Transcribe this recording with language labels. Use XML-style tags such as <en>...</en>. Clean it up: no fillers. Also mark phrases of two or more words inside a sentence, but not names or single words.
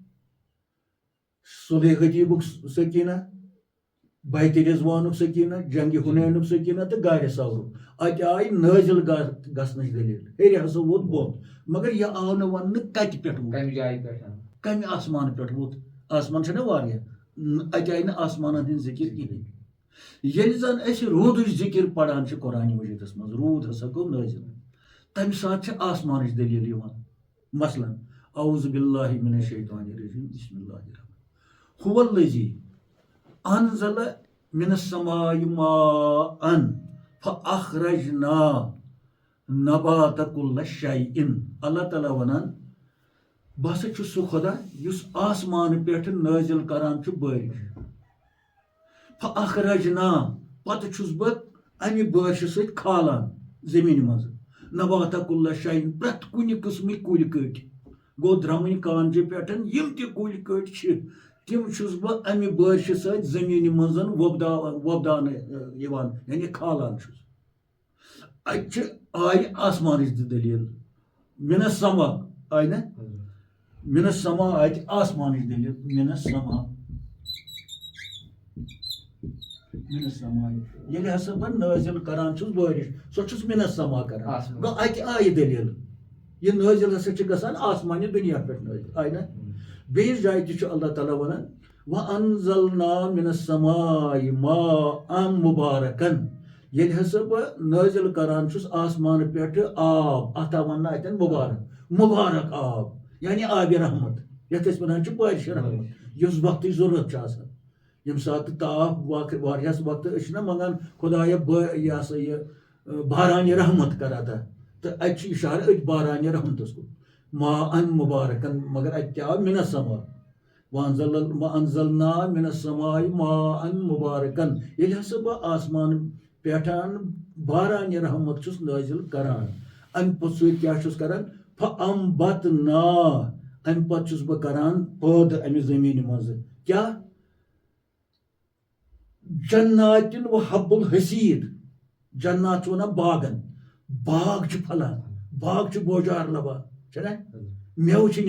<ks>صلح حدیٖبُک سکیٖنہ بیتِ رضوانُک سکیٖنہ جنگہِ حُنینُک سکیٖنہ تہٕ گارِ سورُک اتہِ آیہِ نٲزِل گژھنٕچ دٔلیٖل ہیٚرِ ہسا ووت بۄن مگر یہِ آو نہٕ وننہٕ کتہِ پٮ۪ٹھ ووت کمہِ آسمان پٮ۪ٹھ ووت آسمان چھُنہ واریاہ اَتہِ آیہِ نہٕ آسمانن ہٕنٛدۍ ذِکِر کِہیٖنۍ ییٚلہِ زن أسۍ روٗدٕچ ذِکِر پران چھِ قرآنہِ مجیٖدس منٛز روٗد ہسا گوٚو نٲزِل تمہِ ساتہٕ چھِ آسمانٕچ دٔلیٖل یِوان مثلاً</ks> <ar>اعوذ باللہ من الشیطان الرجیم بسم اللہ الرحمن هو الذی انزل من السماء ماء فاخرجنا نبات كل شیء</ar> <ks>اللہ تعالیٰ ونان بہٕ ہسا چھُس سُہ خۄدا یُس آسمان پٮ۪ٹھ نٲزِل کران چھُ بٲرِش فاخرجنا پتہٕ چھُس بہٕ امہِ بٲرشہِ سۭتۍ کھالان زٔمیٖنہِ منٛز</ks> <ar>نبات كل شیء</ar> <ks>پرٛٮ۪تھ کُنہِ قٕسمٕکۍ کُلۍ کٔٹۍ گوٚو درٛمٕنۍ کانجہِ پٮ۪ٹھ یِم تہِ کُلۍ کٔٹۍ چھِ تِم چھُس بہٕ امہِ بٲرشہِ سۭتۍ زٔمیٖنہِ منٛز وۄبداونہٕ یِوان یعنی کھالان چھُس اَتہِ چھِ آیہِ آسمانٕچ تہِ دٔلیٖل</ks> <ar>مِنس سما</ar> <ks>آیہِ نہ</ks> <ar>مِنس سما</ar> <ks>آیہِ تہِ آسمانٕچ دٔلیٖل</ks> <ar>مِنس سما مِنس سما</ar> <ks>ییٚلہِ ہسا بہٕ نٲزِل کران چھُس بٲرِش سۄ چھُس</ks> <ar>مِنس سما</ar> <ks>کران گوٚو اَتہِ آیہِ دٔلیٖل یہِ نٲزِل ہسا چھِ گژھان آسمانہِ دُنیا پٮ۪ٹھ نٲزِل آیہِ نہ بیٚیِس جایہِ تہِ چھُ اللہ تعالیٰ ونان</ks> <ar>وَأَنزَلْنَا مِنَ السَّمَاءِ مَاءً مُبارَكًا</ar> <ks>ییٚلہِ ہسا بہٕ نٲزِل کران چھُس آسمانہٕ پٮ۪ٹھٕ آب اَتھ آو وَننہٕ اَتٮ۪ن مُبارک آب یعنی آبِ رحمت یَتھ أسۍ وَنان چھِ بارشِ رحمت یُس وقتٕچ ضروٗرت چھِ آسان ییٚمہِ ساتہٕ تاپھ واریاہس وقتہٕ أسۍ چھِنہ منگان خۄدایا یہِ ہسا یہِ بارانہِ رحمت کر عطا تہٕ اَتہِ چھُ اِشارٕ أتھۍ بارانہِ رحمتس کُن</ks> <ar>ماءً مُبارکن</ar> <ks>مگر اَتہِ تہِ آو</ks> <ar>مِنس سما وَأَنزَلْنَا مِنَ السَّمَاءِ ماءً مُبارکن</ar> <ks>ییٚلہِ ہسا بہٕ آسمان پٮ۪ٹھ بارانہِ رحمت چھُس نٲزِل کران امہِ پوٚتُس سۭتۍ کیاہ چھُس کران فَأَنبَتْنَا امہِ پتہٕ چھُس بہٕ کران پٲدٕ امہِ زٔمیٖنہِ منٛز کیاہ</ks> <ar>جناتن و حب الحسیٖد</ar> <ks>جنات چھُ ونان باغن باغ چھُ پھلان باغ چھُ بوجار لبان چھُنہ میوٕ چھِ</ks>